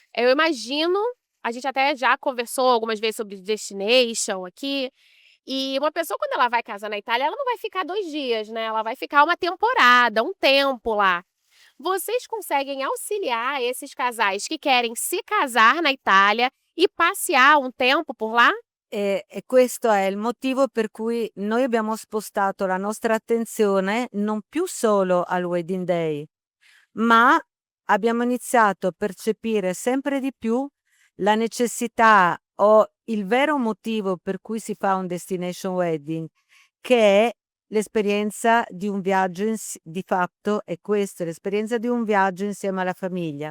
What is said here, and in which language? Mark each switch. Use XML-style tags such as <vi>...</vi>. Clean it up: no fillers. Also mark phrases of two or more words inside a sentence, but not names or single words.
<pt>Eu imagino A gente até já conversou algumas vezes sobre destination aqui, e uma pessoa quando ela vai casar na Itália, ela não vai ficar 2 dias, né, ela vai ficar uma temporada, um tempo lá. Vocês conseguem auxiliar esses casais que querem se casar na Itália e passear um tempo por lá?</pt> <it>E questo è il motivo per cui noi abbiamo spostato la nostra attenzione non più solo al</it> <en>wedding day,</en> <it>ma abbiamo iniziato a percepire sempre di più la necessità o il vero motivo per cui si fa un</it> <en>destination wedding,</en> <it>che è l'esperienza di un viaggio di fatto è questo, l'esperienza di un viaggio insieme alla famiglia.</it>